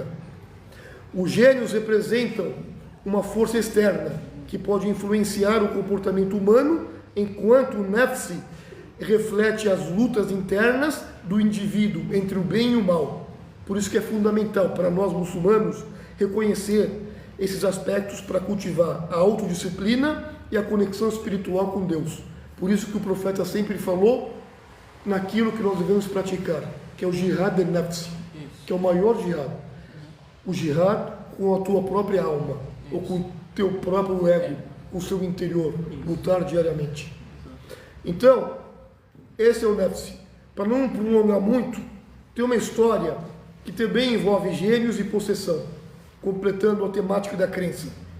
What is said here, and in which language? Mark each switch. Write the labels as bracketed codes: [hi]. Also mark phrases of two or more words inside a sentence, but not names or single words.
[pt] Os gênios representam uma força externa que pode influenciar o comportamento humano, enquanto o Nafsi reflete as lutas internas do indivíduo entre o bem e o mal. Por isso que é fundamental para nós muçulmanos reconhecer esses aspectos para cultivar a autodisciplina e a conexão espiritual com Deus. Por isso que o profeta sempre falou naquilo que nós devemos praticar, que é o [ar] جهاد النفس, [pt] que é o maior jihad. O jihad com a tua própria alma, ou com o teu próprio ego, com o seu interior, lutar diariamente. Então, esse é o Nafsi. Para não prolongar muito, tem uma história que também envolve gênios e possessão, completando a temática da crença.